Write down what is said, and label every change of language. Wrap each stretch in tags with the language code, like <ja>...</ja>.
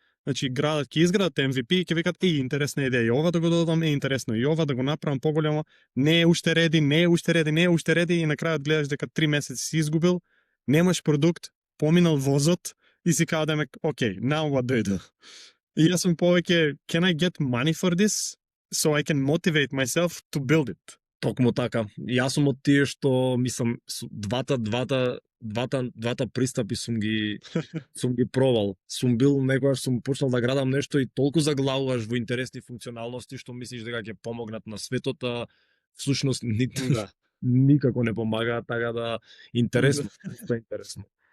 <mk>Значи, градат ќе изградат MVP и ќе викат, интересна идеја, и ова да го додам, интересно, и ова да го направам поголемо, не е уште реди, и на крајот гледаш дека 3 месеци си изгубил, немаш продукт, поминал возот и си каде окей,</mk> <en>now what do I do?</en> <mk>И јас сум повеќе,</mk> <en>can I get money for this so I can motivate myself to build it?</en> <mk>Токму така. Јас сум од тие што мислам двата пристапи сум ги пробал. Сум бил некогаш сум почнал да градам нешто и толку заглавуваш во интересни функционалности што мислиш дека ќе помогнат на светот, а всушност никако не помага, така да интересно, интересно.</mk>